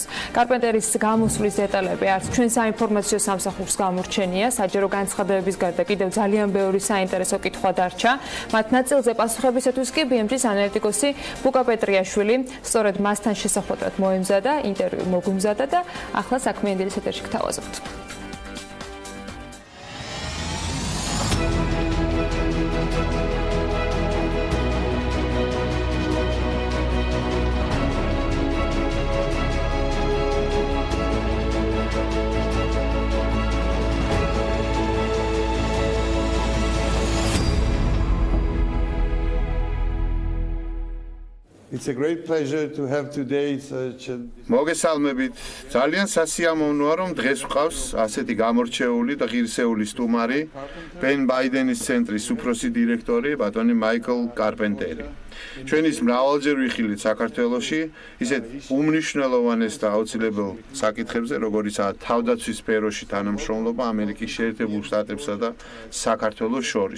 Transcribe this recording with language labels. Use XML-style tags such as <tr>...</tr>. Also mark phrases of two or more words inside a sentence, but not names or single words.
<ka>კარპენტერის გამოსვლის დეტალები არც ჩვენ საინფორმაციო სამსახურს გამორჩენია. საჯარო განცხადებების გარდა კიდევ ძალიან ბევრი საინტერესო კითხვა დარჩა. მათ ნაწილზე პასუხებისათვის კი BMG-ის ანალიტიკოსი ბუკა პეტრიაშვილი სწორედ მასთან შესახვედრად მოემზადა, ინტერვიუ მოგუმზადა და ახლა საქმიანდილის ეთერში გთავაზობთ.</ka> <en>It's a great pleasure to have today such a</en> <ka>მოგესალმებით. ძალიან სასიამოვნოა, რომ დღეს ვყავს ასეთი გამორჩეული და ღირსეული სტუმარი, პენ ბაიდენის ცენტრის უფროსი დირექტორი, ბატონი მაიკლ კარპენტერი. ჩვენ ის მრავალჯერ ვიხილით საქართველოში, ისეთ უმნიშვნელოვანეს და აუცილებელ საკითხებზე, როგორიცაა თავდაცვის სფეროში თანამშრომლობა ამერიკის შეერთებულ შტატებსა და საქართველოს შორის.</ka>